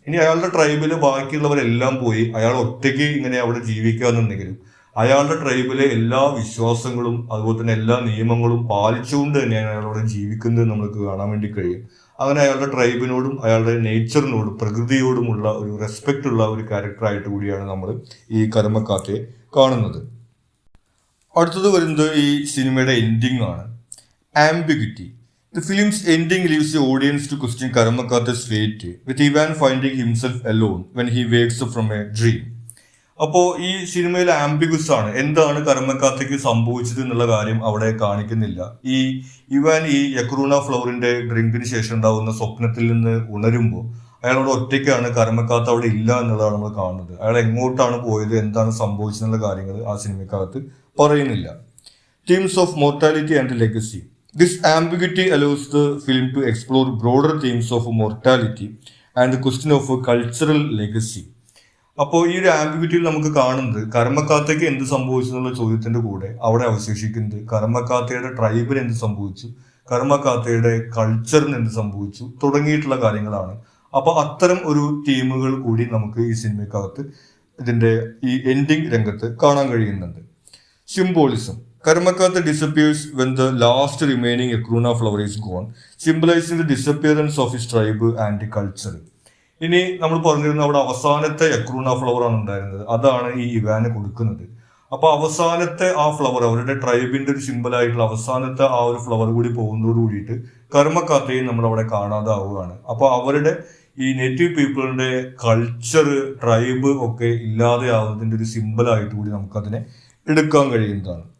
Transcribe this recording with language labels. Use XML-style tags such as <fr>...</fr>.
<ml>ഇനി അയാളുടെ ട്രൈബില് ബാക്കിയുള്ളവരെല്ലാം പോയി അയാൾ ഒറ്റയ്ക്ക് ഇങ്ങനെ അവിടെ ജീവിക്കാന്നുണ്ടെങ്കിലും അയാളുടെ ട്രൈബിലെ എല്ലാ വിശ്വാസങ്ങളും അതുപോലെ തന്നെ എല്ലാ നിയമങ്ങളും പാലിച്ചുകൊണ്ട് തന്നെയാണ് അയാളവിടെ ജീവിക്കുന്നത് നമുക്ക് കാണാൻ വേണ്ടി കഴിയും. അങ്ങനെ അയാളുടെ ട്രൈബിനോടും അയാളുടെ നേച്ചറിനോടും പ്രകൃതിയോടുമുള്ള ഒരു റെസ്പെക്റ്റ് ഉള്ള ഒരു ക്യാരക്ടറായിട്ട് കൂടിയാണ് നമ്മൾ ഈ കർമ്മക്കാത്തയെ കാണുന്നത്. അടുത്തത് വരുന്നത് ഈ സിനിമയുടെ എൻഡിങ് ആണ്.</ml> <en>Ambiguity. The film's ending leaves the audience to question Karmakatha's fate, with Ivan finding himself alone when he wakes up from a dream.</en> <ml>അപ്പോൾ ഈ സിനിമയിൽ ആംബിഗസ് ആണ്, എന്താണ് കർമ്മക്കാത്തയ്ക്ക് സംഭവിച്ചത് എന്നുള്ള കാര്യം അവിടെ കാണിക്കുന്നില്ല. ഈ ഇവാൻ ഈ യക്രൂണ ഫ്ലവറിന്റെ ഡ്രിങ്കിന് ശേഷം ഉണ്ടാകുന്ന സ്വപ്നത്തിൽ നിന്ന് ഉണരുമ്പോൾ അയാളോട് ഒറ്റയ്ക്കാണ്, കർമ്മക്കാത്ത അവിടെ ഇല്ല എന്നുള്ളതാണ് നമ്മൾ കാണുന്നത്. അയാൾ എങ്ങോട്ടാണ് പോയത്, എന്താണ് സംഭവിച്ചതെന്നുള്ള കാര്യങ്ങൾ ആ സിനിമക്കകത്ത് പറയുന്നില്ല.</ml> <en>Themes of mortality and legacy. This ambiguity allows the film to explore broader themes of mortality and the question of a cultural legacy.</en> <ml>അപ്പോൾ ഈ ഒരു ആംബിഗ്വിറ്റിയിൽ നമുക്ക് കാണുന്നത് കർമ്മക്കാത്തയ്ക്ക് എന്ത് സംഭവിച്ചു എന്നുള്ള ചോദ്യത്തിന്റെ കൂടെ അവിടെ അവശേഷിക്കുന്നത് കർമ്മക്കാത്തയുടെ ട്രൈബിന് എന്ത് സംഭവിച്ചു, കർമ്മക്കാത്തയുടെ കൾച്ചറിന് എന്ത് സംഭവിച്ചു തുടങ്ങിയിട്ടുള്ള കാര്യങ്ങളാണ്. അപ്പൊ അത്തരം ഒരു തീമുകൾ കൂടി നമുക്ക് ഈ സിനിമക്കകത്ത് ഇതിന്റെ ഈ എൻഡിങ് രംഗത്ത് കാണാൻ കഴിയുന്നുണ്ട്.</ml> <en>Symbolism. Karmakatha disappears when the last remaining Ekruna flower is gone, symbolizing the disappearance of his tribe and culture.</en> <ml>ഇനി നമ്മൾ പറഞ്ഞിരുന്ന അവിടെ അവസാനത്തെ യക്രൂണ ഫ്ലവർ ആണ് ഉണ്ടായിരുന്നത്, അതാണ് ഈ ഇവാന് കൊടുക്കുന്നത്. അപ്പൊ അവസാനത്തെ ആ ഫ്ലവർ, അവരുടെ ട്രൈബിന്റെ ഒരു സിമ്പിൾ ആയിട്ടുള്ള അവസാനത്തെ ആ ഒരു ഫ്ലവർ കൂടി പോകുന്നതോട് കൂടിയിട്ട് കർമ്മക്കാത്തയും നമ്മൾ അവിടെ കാണാതാവുകയാണ്. അപ്പൊ അവരുടെ ഈ നേറ്റീവ് പീപ്പിളിന്റെ കൾച്ചർ, ട്രൈബ് ഒക്കെ ഇല്ലാതെ ആവുന്നതിന്റെ ഒരു സിമ്പിൾ ആയിട്ട് കൂടി നമുക്കതിനെ എടുക്കാൻ കഴിയുന്നതാണ്.</ml>